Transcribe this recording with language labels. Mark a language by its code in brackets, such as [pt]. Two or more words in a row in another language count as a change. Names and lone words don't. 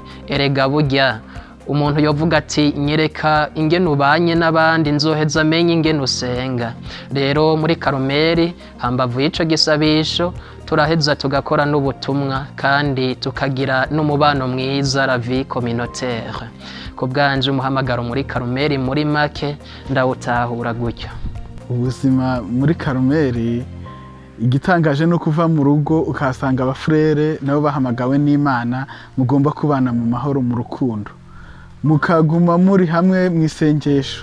[rn] Erega burya umuntu yovuga ati nyereka ingene ubanye n'abandi nzoheza amenye ingene usenga. Rero muri Karumeli hambavu y'ico gisabisho turaheza tugakora n'ubutumwa kandi tukagira n'umubano mwiza, [fr] la vie communautaire. [rn] Ku bwanje umuhamagaro muri Karumeli muri make ndawutahura gutyo. Ubuzima muri Karumeli igitangaje no kuva mu rugo ukasanga abafurere nabo bahamagawe n'Imana, mugomba kubana mu mahoro mu rukundo, mukaguma muri hamwe mu isengesho.